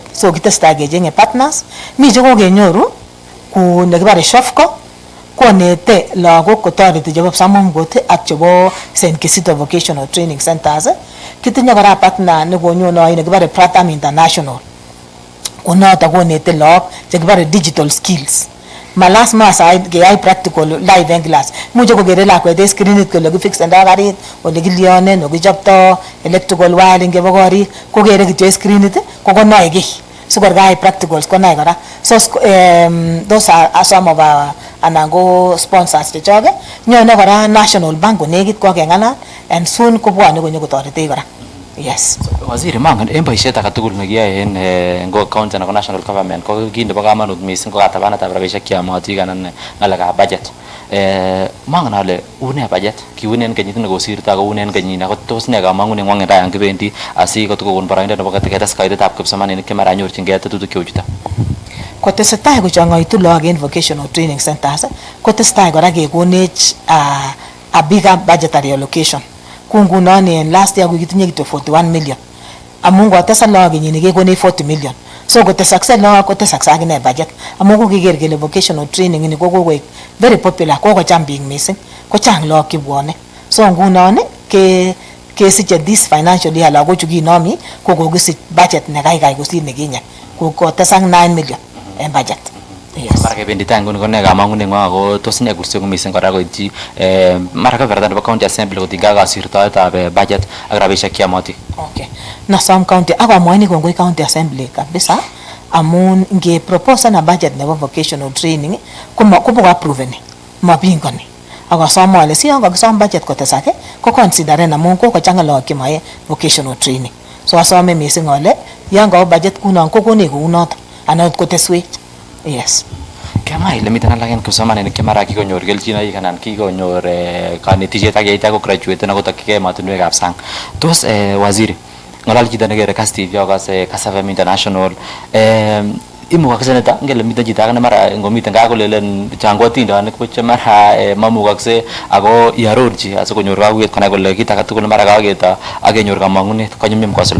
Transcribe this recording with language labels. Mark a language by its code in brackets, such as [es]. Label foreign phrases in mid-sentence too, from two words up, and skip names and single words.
[sgc] So kitesetai kechenge partners. Mi che kokenyoru ku nekibare Shofco konete lagok kotoreti chebo Samomgot ak chebo St. Kisito Vocational Training Centers. Kitinye kora partner nekonyone nekibare Pratham International. Konoto konete lagok chekibare [en] digital skills. [sgc] Malas side keyai [en] practical live [sgc] en class. Muche kokere lakwet en screenit kole kifixendo karit, ole kilionen, ole kichopto [en] electrical wiring [sgc] chebo korik, kokere kityo en screenit kokonoe kiy. Sikor kayai practicals konoe kora. [en] So those are some of our [sgc] anan ko sponsors chechoke. Nyone kora National Bank konekit kokeng'alal [en] and soon [sgc] kobwone konyo kotoretech kora. Yes. Waziri mangen en boisiet age tugul nekiyoe en county anan ko national government ko kit nebo kamanut mising ko katabanetab rabisiek cheyomotin anan ngalekab budget. Mangen ale une budget kiunen kenyit nekosirto ako unen kenyini ako tos ne kamang'unet ng'wong en rayan kibendi asikotokon boroindo nebo ketes kaitetab kipsomaninik che mara nyorchingei tetutik cheu chuton. Kotesetai kochang'aitu lagok en [en] vocational training centers [sgc] kotesetai kora kekonech [en] a bigger budgetary allocation. [sgc] Kungunon en [en] last year [sgc] kitinye kityo 41 million. Amun kotesak lagok kenyini kekonech 40 million. So kotesakse lagok kotesakse akine budget. Amun kokiker kele [en] vocational training [sgc] ini kokoek [en] very popular [sgc] kokocham biik mising. Kochang lagok chebwone. So ngunon kesiche [en] this financial year [sgc] lagochu kinomi kokokisich budget nekaikai kosir nekinye. Kotesak 9 million en budget. Yes. Mara kebendi tai nguni kone kamang'unet ng'wong ako tos ne kursio mising kora koityi mara kebeberta nebo [en] county assembly [sgc] kotinygei ak kasirtoetab budget ak rabisiek cheyomotin. Okay. Nasom county akomwoini kongoi [en] county assembly [sgc] kabisa amun ngepropose na budget nebo [en] vocational training [sgc] kobo approveni mapingani. Akosom ale si yon kakisom budget kotesak ko consideren amun kokochang'a lagok chemoe [en] vocational training. [sgc] So asome mising ale yon kawo budget kunon kokonech kounoto anan koteswech. Yes. kema ile miten alak en kipsomaninik chemara kikonyor kelchinoik anan kikonyor kanetisiet ak yeitya ko graduate ako tokyigei emotinwekab sang. Tos waziri ng'olol chito nekere Kass TV akose Kass FM International imukakse nito ngele miten chito age mara ngomiten gaa kolelen changu atindonik buch mara mamukakse ako iarorchi asikonyor kakuet konai kole kit age tugul mara kaketo ak kenyor kamang'unet konyumnyum kosulda.